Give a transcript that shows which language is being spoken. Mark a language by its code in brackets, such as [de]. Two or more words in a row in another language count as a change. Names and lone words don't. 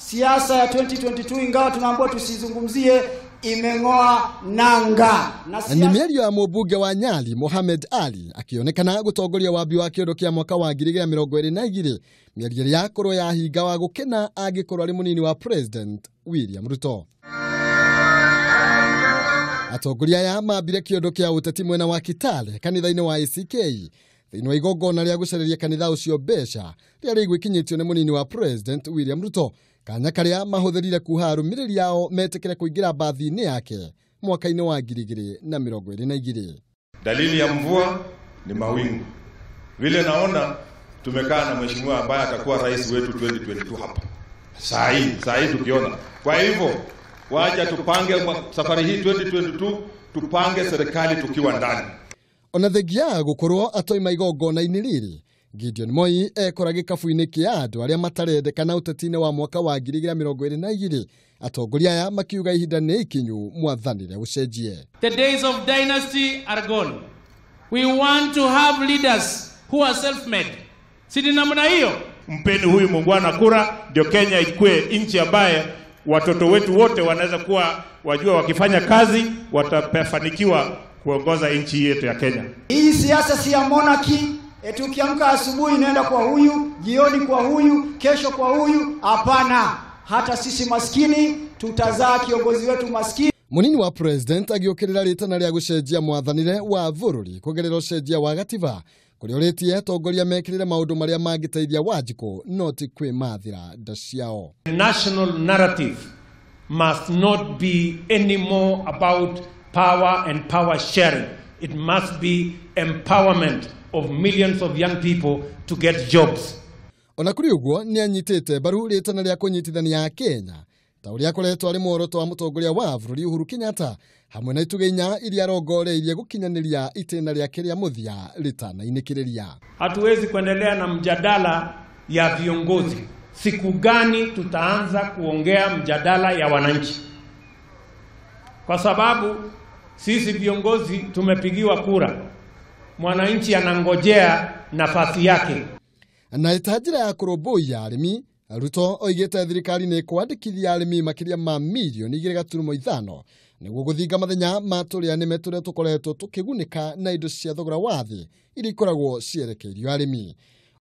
[sw] siasa ya 2022 ingawa tunaambiwa tusizungumzie imengoa nanga. [ki] Ni mĩario ya mũmbunge wa Nyali Mohamed Ali akionekana gutongoria wabi wa kĩondo kĩa mwaka wa 2022, mĩario yakorwo ya hinga wa gukena agĩkorwo ari munini wa President William Ruto. Atongoria ya mambire kĩondo kĩa uteti mwena wa Kitale kanitha-inĩ wa ACK thĩinĩ wa igongona rĩa gũcereria kanitha ũcio mbeca rĩarĩ gwĩkinyĩtio nĩ munini wa President William Ruto, kanya karĩa mahũthĩrire kuha arũmĩrĩri yao metĩkĩre kũingĩra bathi-inĩ yake mwaka-ini wa 2022. [sw] Dalili ya mvua ni mawingu. Vile naona tumekaa na mheshimiwa ambaye atakuwa rais wetu 2022 hapa. Saa hii tukiona. Kwa hivyo wacha tupange safari hii 2022, tupange serikali tukiwa ndani. [ki] Ona thegia gukorwo atoima igongona-ini rĩrĩ, Gideon Moi ekora gĩkabu-inĩ kĩa andũ arĩa matarendekana ũteti-inĩ wa mwaka wa 2022, atongoria aya makiuga ihinda nĩ ikinyu mwathanire ucenjie. [en] The days of dynasty are gone. We want to have leaders who are self-made. [sw] Sidi namna hiyo. Mpeni huyu muungwana kura ndio Kenya ikue nchi ambaye watoto wetu wote wanaweza kuwa wajua wakifanya kazi watafanikiwa kuongoza nchi yetu ya Kenya. Hii siasa si ya monarchy. Tukiamka asubuhi naenda kwa huyu, jioni kwa huyu, kesho kwa huyu. Hapana, hata sisi maskini tutazaa kiongozi wetu maskini. [ki] Munini wa President agĩũkĩrĩra ritana rĩa gũcenjia mwathanire wa bururi kũgerera ũcenjia wa gatiba, kũrĩa ũrĩtie atongoria mekĩrĩre maũndũ marĩa mangĩteithia wanjiku no ti kwĩmathĩra nda ciao. [en] National narrative must not be any more about power and power sharing. It must be empowerment of millions of young people to get jobs. [ki] Ona kuri uguo ni anyitite baru ritana rĩa kũnyitithania Kenya ta ũrĩa akoretwo ari muoroto wa mutongoria wa bururi Uhuru Kenyatta hamwe na ituge inya iria arongoreirie gukinyanĩria itĩna rĩake rĩa mũthia ritana-inĩ. [sw] Hatuwezi kuendelea na mjadala ya viongozi. Siku gani tutaanza kuongea mjadala ya wananchi? Kwa sababu sisi viongozi tumepigiwa kura. Mwananchi anangojea nafasi yake. [ki] Na itajira ya kũrũmbũiya arĩmi, Ruto oigĩte thirikari nĩ kwandĩkithia arĩmi makĩria ma milioni 2.5 nĩguo gũthinga mathenya ma tũrĩa-nĩme tũrĩa tũkoretwo tũkĩgunĩka na indo cia thogora wa thĩ iria ikoragwo cierekeirio arĩmi.